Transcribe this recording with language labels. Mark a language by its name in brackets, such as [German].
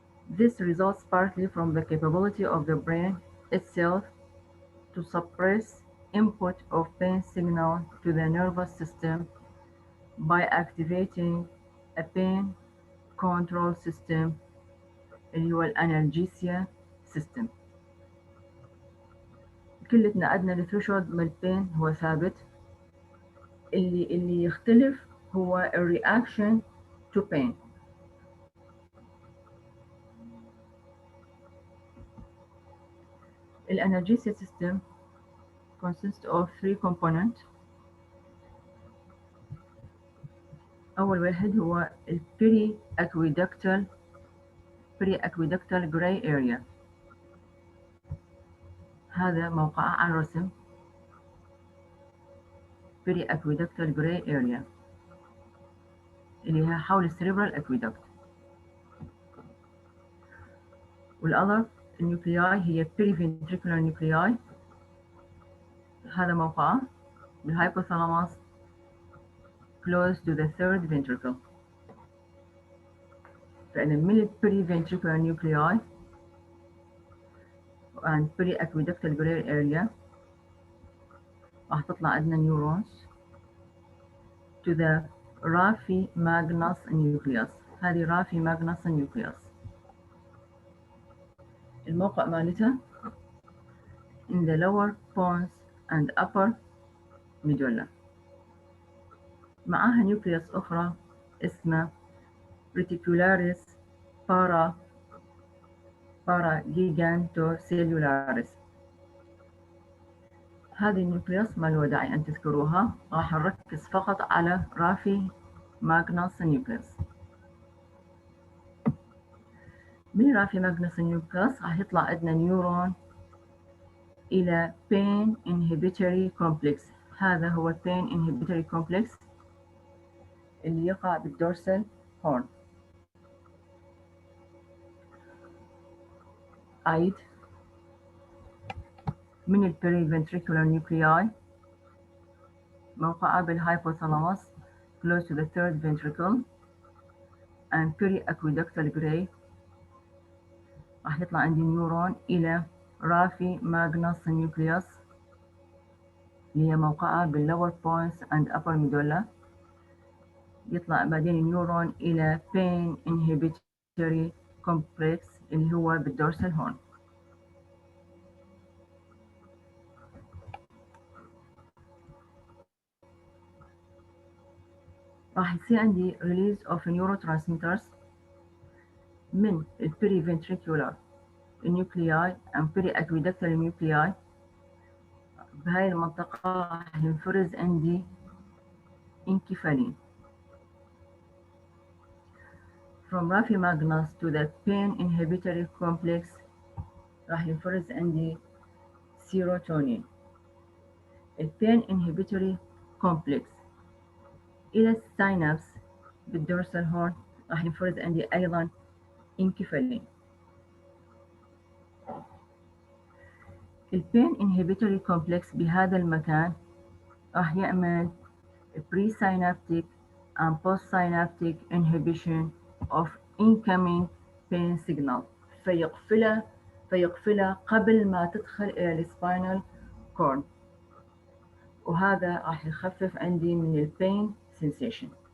[English] This results partly from the capability of the brain itself to suppress input of pain signal to the nervous system by activating a pain control system [Arabic] اللي هو [English] الانالجيسيا سيستم. [Arabic] كلتنا عندنا الثريشولد من البين هو ثابت، اللي يختلف هو [English] الرياكشن to pain. الانالجيسيا system consists of 3 components. [Arabic] أول واحد هو [English] البيري aqueductal gray area. [Arabic] هذا موقعه على الرسم [English] peri aqueductal gray area [Arabic] اللي هي حول السيربرال aqueduct. [English] والأذر النيوكلياي هي periventricular nuclei. [Arabic] هذا موقعه [English] بالhypothalamus close to the third ventricle. فإن من ال periventricular nuclei and periaqueductal gray area [Arabic] راح تطلع عندنا [English] neurons to the raphe-magnus nucleus. هذه raphe-magnus nucleus. [Arabic] الموقع مالتها [English] in the lower pons and upper medulla. [Arabic] معاها نيوكليوس أخرى اسمها reticularis paragigantocellularis. هذه النيوكليوس ما له داعي أن تذكروها، راح نركز فقط على raphe-magnus nucleus. [English] من raphe-magnus nucleus [Arabic] راح يطلع عندنا [English] Neuron إلى pain inhibitory complex. هذا هو pain inhibitory complex [Arabic] اللي يقع [English] بالدورسال هورن. أعيد من البريفنتريكولار نيوكلياي موقعة بالhypothalamus close to the third ventricle and periaqueductal gray. [Arabic] راح يطلع عندي [English] neuron إلى raphe magnus nucleus [Arabic] اللي هي موقعة [English] بالlower pons and upper medulla. [Arabic] يطلع بعدين [English] النيورون إلى pain inhibitory complex اللي هو بالدورسال هورن. [Arabic] راح يصير عندي [English] release of neurotransmitters من periventricular nuclei and periaqueductal nuclei. [Arabic] بهاي المنطقة راح ينفرز عندي انكفالين. [English] From raphe to the pain inhibitory complex [Arabic] راح ينفرز عندي [English] serotonin. البين inhibitory complex إلى السينابس بالدورسال هورن [Arabic] راح ينفرز عندي أيضا [English] Enkephalin. [Arabic] البين inhibitory complex بهذا المكان راح يعمل [English] presynaptic and postsynaptic inhibition of incoming pain signal [Arabic] فيقفله قبل ما تدخل إلى السباينال كورد، وهذا راح يخفف عندي من البين sensation.